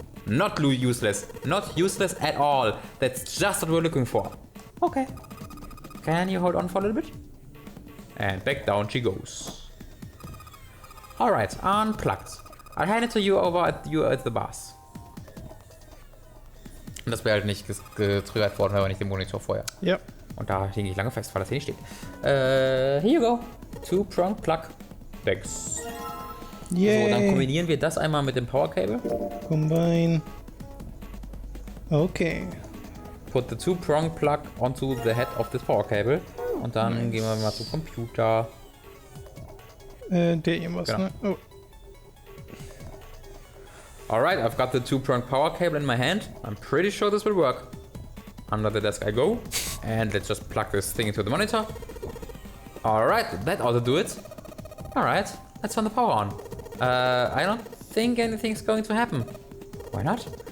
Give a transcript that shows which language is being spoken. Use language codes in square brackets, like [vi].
[en] Not useless. Not useless at all. That's just what we're looking for. Okay. Can you hold on for a little bit? And back down she goes. Alright, unplugged. I'll hand it to you over at the bars. [de] Und das wäre halt nicht getriggert worden, aber nicht im Monitor vorher. Ja. Und da hing ich lange fest, weil das hier nicht steht. [en] Here you go. 2-prong plug. Thanks. Yay. [de] So, dann kombinieren wir das einmal mit dem Power Cable. [en] Combine. Okay. Put the 2-prong plug onto the head of this Power Cable. [de] Und dann gehen wir mal zum Computer. Der hier was, Genau. ne? Oh. [en] Alright, I've got the 2-prong power cable in my hand. I'm pretty sure this will work. Under the desk I go. And let's just plug this thing into the monitor. Alright, that ought to do it. Alright, let's turn the power on. I don't think anything's going to happen. Why not?